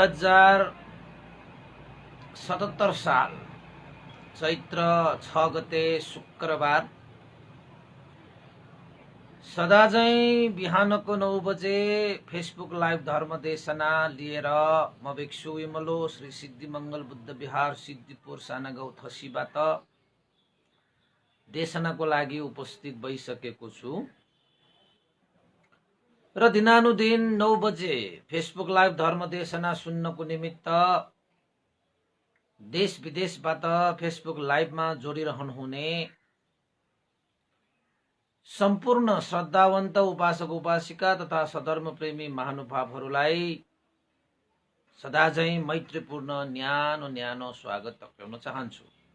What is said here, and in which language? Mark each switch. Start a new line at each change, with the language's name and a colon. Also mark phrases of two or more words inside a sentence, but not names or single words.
Nepali: 2077 साल चैत्र 6 गते शुक्रबार सदाझैं बिहानको 9 बजे फेसबुक लाइभ धर्म देशना लिएर म भिक्षु विमलो श्री सिद्धिमंगल बुद्ध विहार सिद्धिपुर सानागाउँ थसीबाट देशनाको लागि उपस्थित भइसकेको छु र दिनानुदिन 9 बजे फेसबुक लाइभ धर्म देशना सुन्नको निमित्त देश विदेशबाट फेसबुक लाइभमा जोडिरहनुहुने सम्पूर्ण श्रद्धावन्त उपासक उपासिका तथा सधर्म प्रेमी महानुभावहरूलाई सदाझैं मैत्रीपूर्ण न्यानो स्वागत टक्राउन चाहन्छु।